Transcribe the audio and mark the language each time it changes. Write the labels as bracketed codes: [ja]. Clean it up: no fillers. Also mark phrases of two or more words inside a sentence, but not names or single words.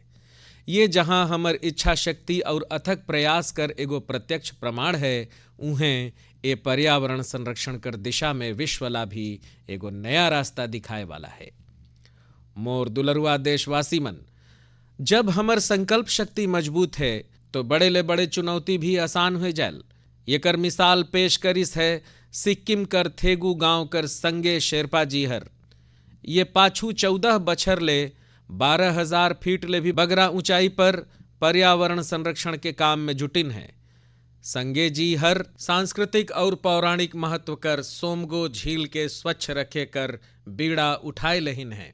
[sgj] ये जहां हमर इच्छा शक्ति और अथक प्रयास कर एगो प्रत्यक्ष प्रमाण है, उहें ए पर्यावरण संरक्षण कर दिशा में विश्वला भी एगो नया रास्ता दिखाए वाला है। मोर दुलरुआ देशवासी मन, जब हमर संकल्प शक्ति मजबूत है तो बड़े ले बड़े चुनौती भी आसान हो जायल। ये कर मिसाल पेश करिस है सिक्किम कर थेगू गांव कर संगे शेरपा जी हर। ये पाछू 14 बछर ले 12,000 फीट ले भी बगरा ऊंचाई पर पर्यावरण संरक्षण के काम में जुटिन है। संगे जी हर सांस्कृतिक और पौराणिक महत्व कर सोमगो झील के स्वच्छ रखे कर बीड़ा उठाए लहिन है।